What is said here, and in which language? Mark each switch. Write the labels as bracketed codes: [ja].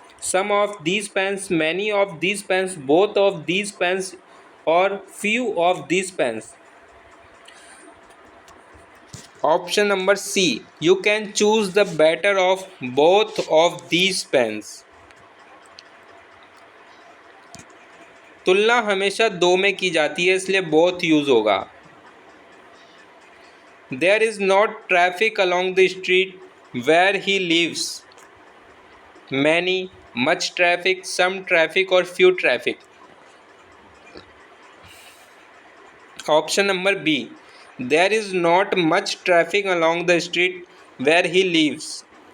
[en] Some of these pens, many of these pens, both of these pens, or few of these pens. Option number C. You can choose the better of both of these pens. [hi] तुलना हमेशा दो में की जाती है, इसलिए both use होगा. [en] There is not traffic along the street where he lives. Many, much traffic, some traffic, or few traffic. Option number B. There is not much traffic along the street where he lives.